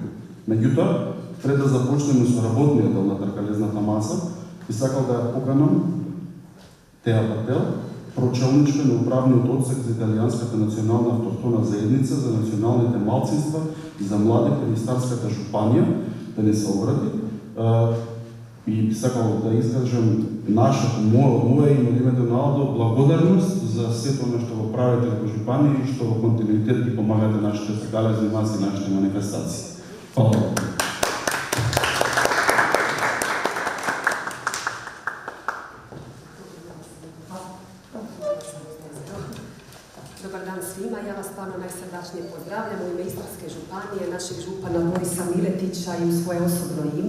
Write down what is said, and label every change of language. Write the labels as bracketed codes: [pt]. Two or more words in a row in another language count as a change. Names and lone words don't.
[mk] Меѓутоа, пред да започнеме со работниот дел на тркалезната маса, би сакал да ја поканам Теа Пател, прочелничка на управниот одсек за Италијанската национална автохтона заедница за националните малцинства и за млади при Старската жупанија, да не се обрати. И би сакал да искажам нашето, моје и од името на Алдо, благодарност за сето оно што го правите во жупанија и што во континуитет ги помагате нашите тркалезни маси, нашите манифестации. Фала. [hr] Dobar dan svima, ja vas stvarno najsrdačnije pozdravljam u ime Istarske županije, našeg župana Borisa Miletića i u svoje osobno ime.